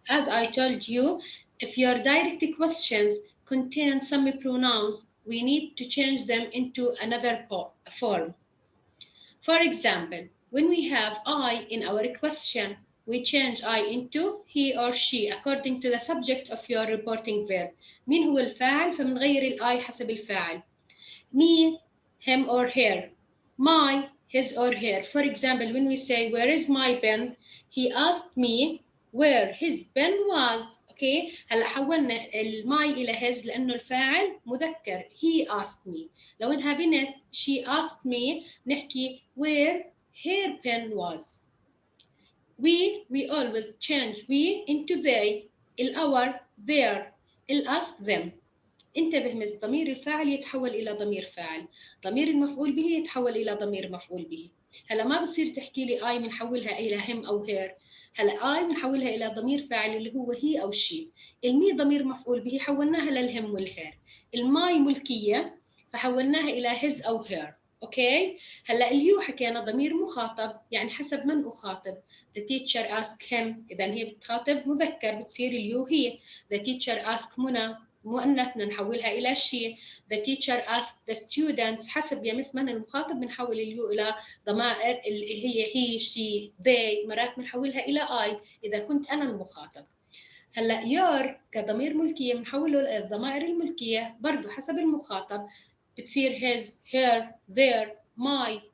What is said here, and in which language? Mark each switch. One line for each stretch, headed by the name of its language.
English: As I told you, if your direct questions contain some pronouns, we need to change them into another form. For example, when we have I in our question, we change I into he or she according to the subject of your reporting verb.
Arabic: مين هو الفاعل؟ فمنغير الI حسب الفاعل.
English: Me, him or her. My, his or her. For example, when we say, where is my pen? He asked me where his pen was.
Arabic: Okay, هلا حولنا الماي إلى his لأنه الفاعل مذكر.
English: He asked me.
Arabic: لو إنها بنت,
English: she asked me,
Arabic: نحكي
English: where her pen was. We always change we into they, our, their, us, them.
Arabic: انتبه مس ضمير الفاعل يتحول إلى ضمير فاعل، ضمير المفعول به يتحول إلى ضمير مفعول به. هلا ما بصير تحكي لي I بنحولها إلى him أو her، هلا I بنحولها إلى ضمير فاعل اللي هو he أو she. المي ضمير مفعول به حولناها للهم والهير. الماي ملكية فحولناها إلى his أو her. اوكي، هلا اليو حكينا ضمير مخاطب، يعني حسب من أخاطب.
English: The teacher asked him،
Arabic: إذا هي بتخاطب مذكر بتصير اليو هي.
English: The teacher asked
Arabic: منى مؤنث نحولها إلى she.
English: The teacher asked the students،
Arabic: حسب يا مس من المخاطب بنحول اليو إلى ضمائر اللي هي she they، مرات بنحولها إلى I إذا كنت أنا المخاطب. هلا your كضمير ملكية بنحوله للضمائر الملكية برضو حسب المخاطب، بتصير his her their my.